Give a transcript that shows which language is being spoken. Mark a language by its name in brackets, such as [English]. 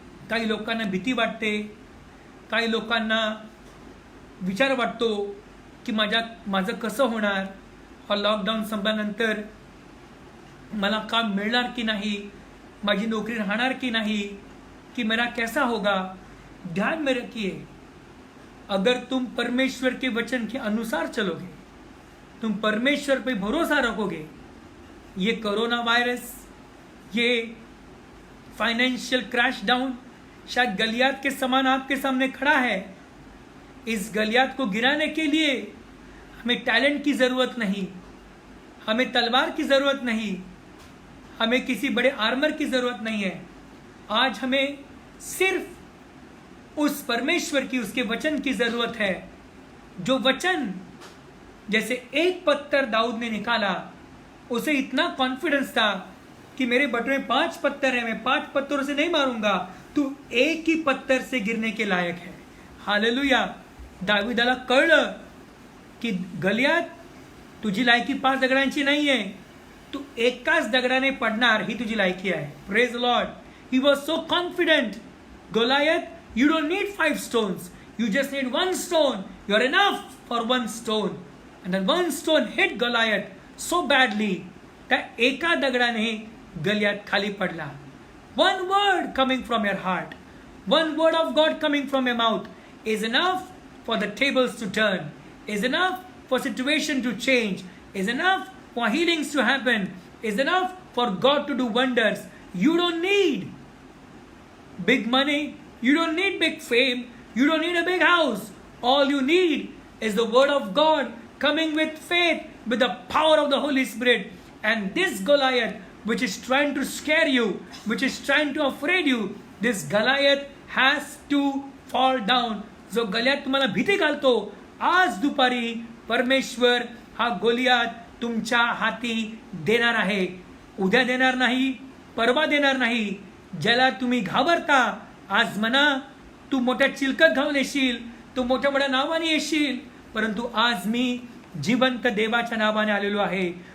[Marathi] काही लोकांना भीती वाटते, काही लोकांना विचार वाटतो की माझं कसं होणार, हा लॉकडाऊन संपल्यानंतर मला काम मिळणार की नाही, माझी नोकरी राहणार की नाही, [Hindi] कि मेरा कैसा होगा. ध्यान में रखिए, अगर तुम परमेश्वर के वचन के अनुसार चलोगे, तुम परमेश्वर पे भरोसा रखोगे, ये कोरोना वायरस, ये फाइनेंशियल क्रैश डाउन शायद गलियात के समान आपके सामने खड़ा है. इस गलियात को गिराने के लिए हमें टैलेंट की ज़रूरत नहीं, हमें तलवार की ज़रूरत नहीं, हमें किसी बड़े आर्मर की ज़रूरत नहीं है. आज हमें सिर्फ उस परमेश्वर की, उसके वचन की ज़रूरत है. जो वचन, जैसे एक पत्थर दाऊद ने निकाला, उसे इतना कॉन्फिडेंस था कि मेरे बटुए में 5 पत्थर है, मैं 5 पत्थरों से नहीं मारूंगा, तू एक ही पत्थर से गिरने के लायक है. हालेलुया. [Marathi] दाविदाला कळलं की गलियात तुझी लायकी 5 दगडांची नाही आहे, तू एकाच दगडाने पडणार ही तुझी लायकी आहे. [English] Praise lord. He was so confident. Goliath, you don't need 5 stones, you just need 1 stone. You're enough for 1 stone. And that 1 stone hit Goliath so badly [Marathi] त्या एका दगडाने गलियात खाली पडला. [English] One word coming from your heart, one word of God coming from your mouth is enough for the tables to turn, is enough for situation to change, is enough for healings to happen, is enough for God to do wonders. You don't need big money, you don't need big fame, you don't need a big house. All you need is the word of God coming with faith, with the power of the Holy Spirit. And this Goliath, which is trying to scare you, which is trying to afraid you, this Goliath has to fall down. [Marathi] जो गलियात तुम्हाला भीती घालतो, आज दुपारी परमेश्वर हा Goliath तुमच्या हाती देणार आहे. उद्या देणार नाही, परवा देणार नाही. ज्याला तुम्ही घाबरता, आज म्हणा तू मोठ्या चिलकत घालून येशील, तू मोठ्या मोठ्या नावाने येशील, परंतु आज मी जिवंत देवाच्या नावाने आलेलो आहे.